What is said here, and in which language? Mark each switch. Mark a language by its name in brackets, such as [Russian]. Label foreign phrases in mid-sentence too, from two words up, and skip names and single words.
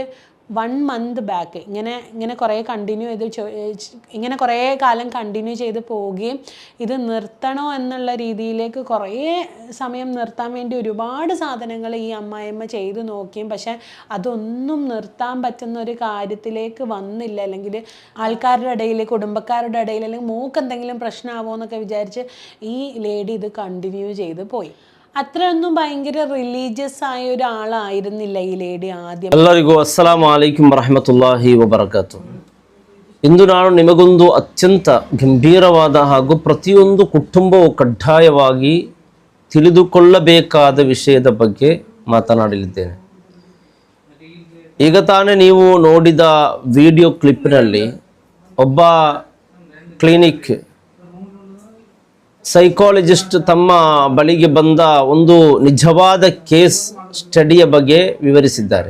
[Malayalam] ഒരു 1 month ബാക്ക് ഇങ്ങനെ കുറേ കണ്ടിന്യൂ ചെയ്ത് ഇങ്ങനെ കുറേ കാലം കണ്ടിന്യൂ ചെയ്ത് പോവുകയും ഇത് നിർത്തണോ എന്നുള്ള രീതിയിലേക്ക് കുറേ സമയം നിർത്താൻ വേണ്ടി ഒരുപാട് സാധനങ്ങൾ ഈ അമ്മായിയമ്മ ചെയ്ത് നോക്കിയും പക്ഷെ അതൊന്നും നിർത്താൻ പറ്റുന്ന ഒരു കാര്യത്തിലേക്ക് വന്നില്ല. അല്ലെങ്കിൽ ആൾക്കാരുടെ ഇടയിൽ, കുടുംബക്കാരുടെ ഇടയിൽ, അല്ലെങ്കിൽ മോക്ക് എന്തെങ്കിലും പ്രശ്നമാവോ എന്നൊക്കെ വിചാരിച്ച് ഈ ലേഡി ഇത് കണ്ടിന്യൂ ചെയ്ത് പോയി. അത്രയൊന്നും ഭയങ്കര റിലീജിയസ് ആയ ഒരാളായിരുന്നില്ല ഈ ലേഡി ആദ്യം. [Kannada] ಎಲ್ಲರಿಗೂ [Arabic] السلام عليكم ورحمة الله وبركاته. [Kannada] ಇಂದು ನಾನು ನಿಮಗೊಂದು ಅತ್ಯಂತ ಗಂಭೀರವಾದ ಹಾಗೂ ಪ್ರತಿಯೊಂದು ಕುಟುಂಬವು ಕಡ್ಡಾಯವಾಗಿ ತಿಳಿದುಕೊಳ್ಳಬೇಕಾದ ವಿಷಯದ ಬಗ್ಗೆ ಮಾತನಾಡಲಿದ್ದೇನೆ. ಈಗ ತಾನೇ ನೀವು ನೋಡಿದ [English] video clipನಲ್ಲಿ [Kannada] ಒಬ್ಬ [English] clinic psychologist [Kannada] ತಮ್ಮ ಬಳಿಗೆ ಬಂದ ಒಂದು ನಿಜವಾದ [English] case studyಯ [Kannada] ಬಗ್ಗೆ ವಿವರಿಸಿದ್ದಾರೆ.